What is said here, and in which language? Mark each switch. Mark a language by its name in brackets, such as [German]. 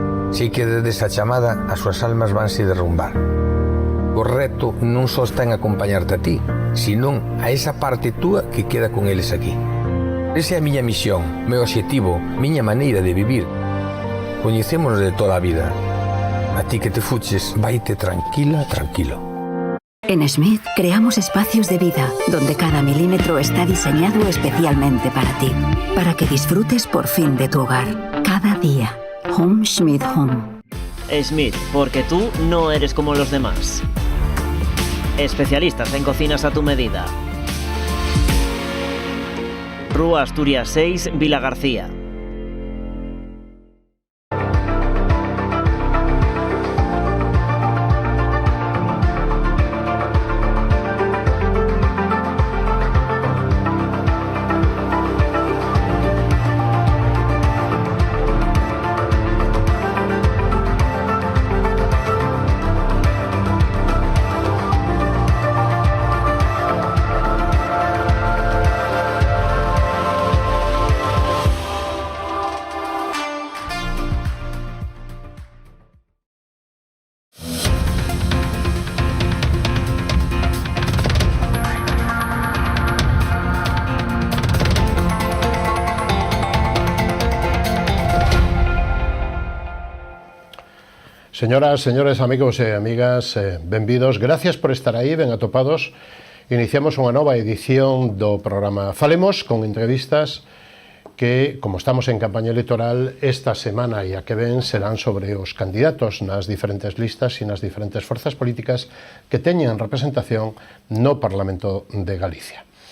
[Galician] Si quedes a chamada, as súas almas vanse derrumbar. O reto non só está en acompañarte a ti, senón a esa parte túa que queda con eles aquí. Esa é a miña misión, meu obxectivo, miña maneira de vivir. Coñecémonos de toda a vida. A ti que te fuches, vaite tranquila, tranquilo. [Spanish] En Smith creamos espacios de vida, donde cada milímetro está diseñado especialmente para ti, para que disfrutes por fin de tu hogar, cada día. Home Smith Home. Smith, porque tú no eres como los demás. Especialistas en cocinas a tu medida. [Galician] Rúa Asturias 6, Vilagarcía. Señoras, señores, amigos e amigas, benvidos. Gracias por estar aí, ben atopados. Iniciamos unha nova edición do programa Falemos, con entrevistas que, como estamos en campaña electoral, esta semana e a que ven serán sobre os candidatos nas diferentes listas e nas diferentes forzas políticas que teñen representación no Parlamento de Galicia.